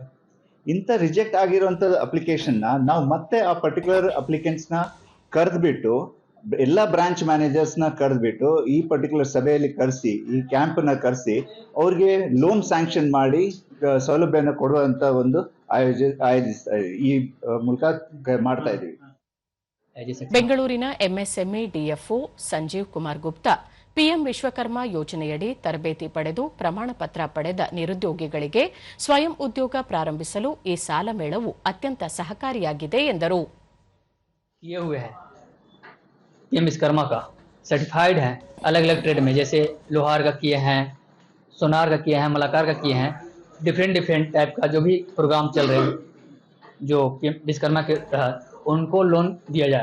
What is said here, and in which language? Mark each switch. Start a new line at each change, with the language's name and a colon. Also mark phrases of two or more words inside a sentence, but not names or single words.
Kannada: ಇಂಥ ರಿಜೆಕ್ಟ್ ಆಗಿರುವಂಥ ಅಪ್ಲಿಕೇಶನ್ನ ನಾವು ಮತ್ತೆ ಆ
English: particular applicants
Kannada: ಕರೆದ್ಬಿಟ್ಟು ಎಲ್ಲ
English: branch managers
Kannada: ಕರೆದ್ಬಿಟ್ಟು ಈ ಪರ್ಟಿಕ್ಯುಲರ್ ಸಭೆಯಲ್ಲಿ ಕರೆಸಿ, ಈ ಕ್ಯಾಂಪ್ನ ಕರೆಸಿ ಅವ್ರಿಗೆ
English: loan sanction
Kannada: ಮಾಡಿ ಸೌಲಭ್ಯನ ಕೊಡುವಂತ ಒಂದು ಈ ಮೂಲಕ ಮಾಡ್ತಾ ಇದ್ದೀವಿ. ಬೆಂಗಳೂರಿನ ಎಂಎಸ್ಎಂಇ ಡಿಎಫ್ಒ ಸಂಜೀವ್ ಕುಮಾರ್ ಗುಪ್ತಾ ಪಿಎಂ ವಿಶ್ವಕರ್ಮ ಯೋಜನೆಯಡಿ ತರಬೇತಿ ಪಡೆದು ಪ್ರಮಾಣ ಪತ್ರ ಪಡೆದ ನಿರುದ್ಯೋಗಿಗಳಿಗೆ ಸ್ವಯಂ ಉದ್ಯೋಗ ಪ್ರಾರಂಭಿಸಲು ಈ ಸಾಲ ಮೇಳವು ಅತ್ಯಂತ ಸಹಕಾರಿಯಾಗಿದೆ ಎಂದರು.
Hindi: पीएम विश्वकर्मा का सर्टिफाइड है अलग अलग ट्रेड में, जैसे लोहार का किए हैं, सोनार का किए हैं, मलाकार का किए हैं.
English: different type
Hindi: का जो भी प्रोग्राम चल रहे हैं जो पीएम विश्वकर्मा के तहत उनको लोन दिया जा रहा है.